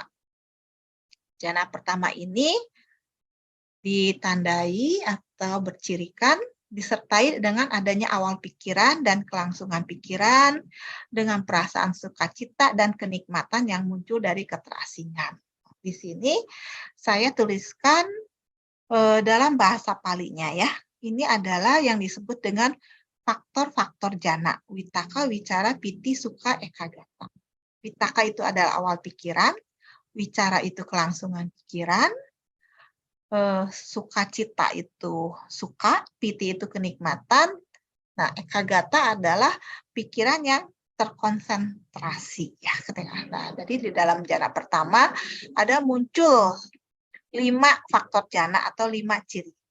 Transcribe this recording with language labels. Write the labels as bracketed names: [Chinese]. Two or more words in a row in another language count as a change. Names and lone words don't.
[Indonesian] Jana pertama ini ditandai atau bercirikan disertai dengan adanya awal pikiran dan kelangsungan pikiran dengan perasaan sukacita dan kenikmatan yang muncul dari keterasingan. Di sini saya tuliskan dalam bahasa Palinya ya. Ini adalah yang disebut dengan faktor-faktor jana. [Pali] Witaka, wicara, piti, sukha, ekagata. [Indonesian] Witaka itu adalah awal pikiran, wicara itu kelangsungan pikiran, sukacita itu suka, piti itu kenikmatan. Nah, ekagata adalah pikiran yang terkonsentrasi ya. Nah, jadi di dalam jana pertama ada muncul 5 faktor jana atau 5 ciri.